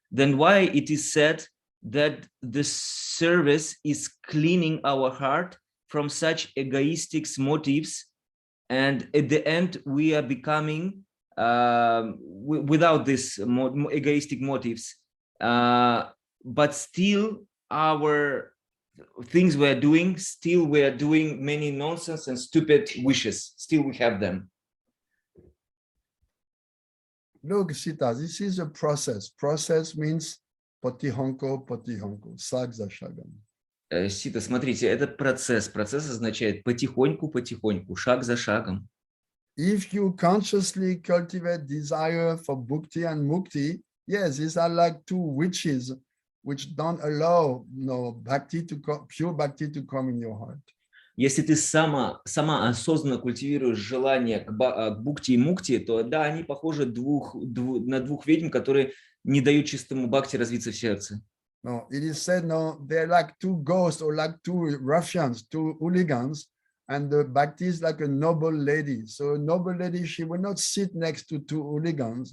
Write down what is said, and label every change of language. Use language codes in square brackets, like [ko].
[en] Then why it is said that the service is cleaning our heart from such egoistic motives, and at the end we are becoming without these egoistic motives, but still our things we are doing, still we are doing many nonsense and stupid wishes, still we have them. Look, Sita, this is a process. Process means [ru] potihonko, slag za shagam. Сита, смотрите, это процесс. Процесс означает потихоньку, шаг за шагом. [en] If you consciously cultivate desire for bhakti and mukti, yes, these are like two witches which don't allow pure bhakti to come in your heart. [ru] Если ты сама осознанно культивируешь желание к бхакти и мукти, то да, они похожи на двух ведьм, которые не дают чистому бхакти развиться в сердце. [en] No, it is said, no, they're like two ghosts or like two ruffians, two hooligans, and the bhakti is like a noble lady. So a noble lady, she will not sit next to two hooligans.